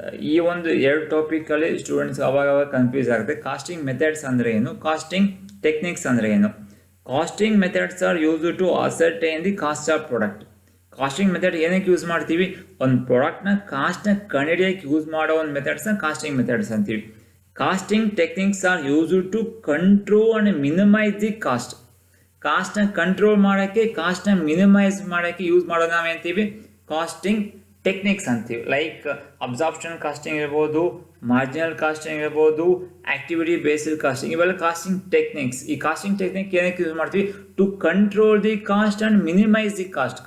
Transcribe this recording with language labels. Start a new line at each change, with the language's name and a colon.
Kannada: ಈ ಒಂದು ಎರಡು ಟಾಪಿಕಲ್ಲಿ ಸ್ಟೂಡೆಂಟ್ಸ್ ಅವಾಗ ಕನ್ಫ್ಯೂಸ್ ಆಗುತ್ತೆ. ಕಾಸ್ಟಿಂಗ್ ಮೆಥಡ್ಸ್ ಅಂದರೆ ಏನು, ಕಾಸ್ಟಿಂಗ್ ಟೆಕ್ನಿಕ್ಸ್ ಅಂದರೆ ಏನು.
English: Costing methods are use to ascertain the cost of product.
Kannada: Casting method ಏನಕ್ಕೆ ಯೂಸ್ ಮಾಡ್ತೀವಿ, ಒಂದು ಪ್ರಾಡಕ್ಟ್ನ ಕಾಸ್ಟ್ನ ಕಂಡುಹಿಡಿಯೋಕ್ಕೆ ಯೂಸ್ ಮಾಡೋ ಒಂದು ಮೆಥಡ್ಸ್ನ ಕಾಸ್ಟಿಂಗ್ ಮೆಥಡ್ಸ್ ಅಂತೀವಿ.
English: Costing techniques are used to control and minimize the cost.
Kannada: ಕಾಸ್ಟ್ನ control ಮಾಡೋಕ್ಕೆ, ಕಾಸ್ಟ್ನ ಮಿನಿಮೈಸ್ ಮಾಡೋಕ್ಕೆ ಯೂಸ್ ಮಾಡೋದು ನಾವೇಂತೀವಿ ಕಾಸ್ಟಿಂಗ್ ಟೆಕ್ನಿಕ್ಸ್ ಅಂತೀವಿ. ಲೈಕ್ ಅಬ್ಸಾರ್ಪ್ಷನ್ ಕಾಸ್ಟಿಂಗ್ ಇರ್ಬೋದು, ಮಾರ್ಜಿನಲ್ ಕಾಸ್ಟಿಂಗ್ ಇರ್ಬೋದು, ಆಕ್ಟಿವಿಟಿ ಬೇಸ್ಡ್ ಕಾಸ್ಟಿಂಗ್, ಇವೆಲ್ಲ ಕಾಸ್ಟಿಂಗ್ ಟೆಕ್ನಿಕ್ಸ್. ಈ ಕಾಸ್ಟಿಂಗ್ ಟೆಕ್ನಿಕ್ ಏನಕ್ಕೆ ಯೂಸ್ ಮಾಡ್ತೀವಿ,
English: to control the cost
Kannada: and minimise the cost.